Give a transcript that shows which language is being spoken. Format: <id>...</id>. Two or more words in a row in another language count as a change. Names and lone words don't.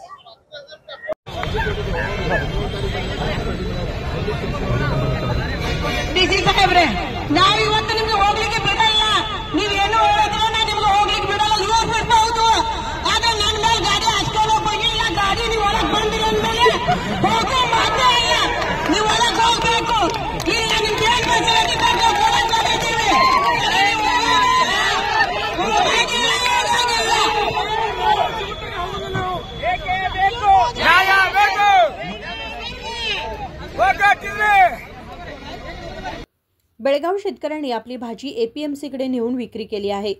<kn>ನಾವು ಇವತ್ತು ನಿಮ್ಗೆ ಹೋಗ್ಲಿಕ್ಕೆ ಬಿಡಲ್ಲ, ನೀವೇನು ಹೇಳಿದ್ರೆ ನಾ ನಿಮ್ಗೆ ಹೋಗ್ಲಿಕ್ಕೆ ಬಿಡಲ್ಲ. ಇವಾಗ ಬಿಡ್ಬಹುದು, ಆದ್ರೆ ನನ್ನ ಮೇಲೆ ಗಾಡಿ ಹಚ್ಕೊಂಡು ಹೋಗಿಲ್ಲ. ಗಾಡಿ ನೀವು ಒಳಗೆ ಬಂದಿರಿ ಅಂದ್ಮೇಲೆ ಹೋಗೋ ಮಾತ್ರ ಇಲ್ಲ, ನೀವು ಒಳಗೆ ಹೋಗ್ಬೇಕು. ಇಲ್ಲ ನಿಮ್ಗೆ ಏನ್ ಫೆಸಿಲಿಟಿ ಬೇಕು ಒಳಗೆ ಬಂದಿದ್ದೀವಿ.</kn> <mr>बेळगाव शेतकऱ्यांनी आपली भाजी APMCकडे नेऊन विक्री केली आहे.</mr>